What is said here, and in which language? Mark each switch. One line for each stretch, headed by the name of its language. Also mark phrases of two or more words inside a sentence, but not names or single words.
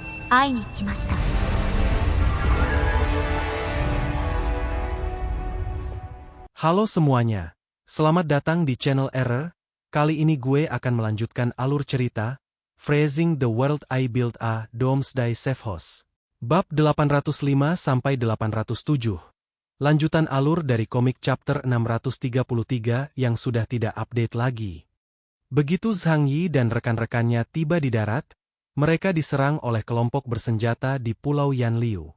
Japanese: 会いに来ました。
Indonesian: Halo semuanya, selamat datang di channel Error. Kali ini gue akan melanjutkan alur cerita Phrasing the World I Built a Doomsday Safe House. Bab 805-807. Lanjutan alur dari komik chapter 633 yang sudah tidak update lagi. Begitu Zhang Yi dan rekan-rekannya tiba di darat, mereka diserang oleh kelompok bersenjata di Pulau Yanliu.